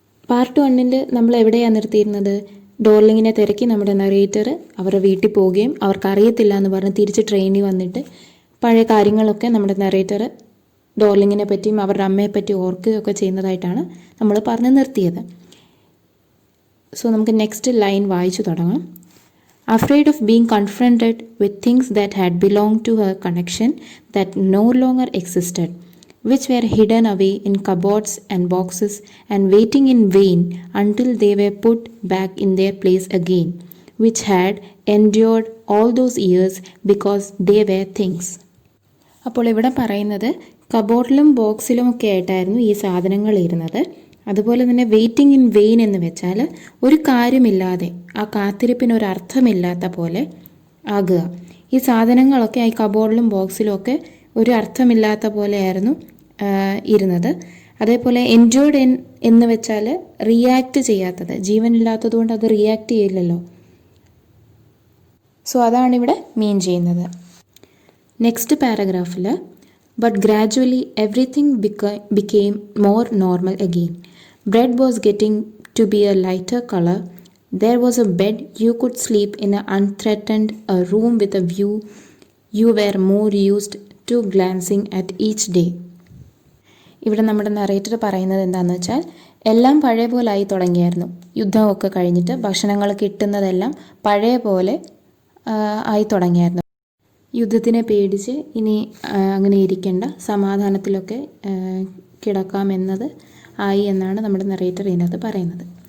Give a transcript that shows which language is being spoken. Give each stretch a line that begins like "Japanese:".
Malayalam: Part 1-ൽ നമ്മൾ എവിടെയാണ് നിർത്തിയിരുന്നത്? ഡോർലിങ്ങിനെ തിരക്കി നമ്മുടെ നറേറ്റർ അവരുടെ വീട്ടിൽ പോവുകയും അവർക്കറിയത്തില്ല എന്ന് പറഞ്ഞ് തിരിച്ച് ട്രെയിനിൽ വന്നിട്ട് പഴയ കാര്യങ്ങളൊക്കെ നമ്മുടെ നറേറ്റർ ഡോർലിങ്ങിനെ പറ്റിയും അവരുടെ അമ്മയെപ്പറ്റി ഓർക്കുകയൊക്കെ ചെയ്യുന്നതായിട്ടാണ് നമ്മൾ പറഞ്ഞ് നിർത്തിയത്. സോ നമുക്ക് നെക്സ്റ്റ് ലൈൻ വായിച്ചു തുടങ്ങാം.
English: Afraid of being confronted with things that had belonged to her connection that no longer existed, which were hidden away in cupboards and boxes and waiting in vain until they were put back in their place again, which had endured all those years because they were things.
Malayalam: അപ്പോൾ ഇവിടെ പറയുന്നത് കബോർഡിലും ബോക്സിലും ഒക്കെ ആയിട്ടായിരുന്നു ഈ സാധനങ്ങൾ ഇരുന്നത്. അതുപോലെ തന്നെ
English: waiting in vain
Malayalam: എന്ന് വെച്ചാൽ ഒരു കാര്യമില്ലാതെ, ആ കാത്തിരിപ്പിന് അർത്ഥമില്ലാത്ത പോലെ ആകുക. ഈ സാധനങ്ങളൊക്കെ ഈ കബോർഡിലും ബോക്സിലും ഒക്കെ ഒരു അർത്ഥമില്ലാത്ത പോലെയായിരുന്നു ഇരുന്നത്. അതേപോലെ എൻജോയ്ഡ് എന്ന് വെച്ചാൽ റിയാക്ട് ചെയ്യാത്തത്, ജീവനില്ലാത്തത് കൊണ്ട് അത് റിയാക്ട് ചെയ്യില്ലല്ലോ. സോ അതാണ് ഇവിടെ മീൻ ചെയ്യുന്നത്.
English: Next പാരഗ്രാഫിൽ but gradually everything became more normal again. Bread was getting to be a lighter color. There was a bed you could sleep in unthreatened, a room with a view you were more used to glancing at each day.
Malayalam: ഇവിടെ നമ്മുടെ narrator പറയുന്നത് എന്താണെന്ന് വെച്ചാൽ എല്ലാം പഴയ പോലെ ആയി തുടങ്ങിയായിരുന്നു. യുദ്ധമൊക്കെ കഴിഞ്ഞിട്ട് ഭക്ഷണങ്ങൾ കിട്ടുന്നതെല്ലാം പഴയ പോലെ ആയി തുടങ്ങിയായിരുന്നു. യുദ്ധത്തിനെ പേടിച്ച് ഇനി അങ്ങനെ ഇരിക്കേണ്ട, സമാധാനത്തിലൊക്കെ കിടക്കാമെന്നത് ആയി എന്നാണ് നമ്മുടെ നറേറ്റർ ഇതിനകത്ത് പറയുന്നത്.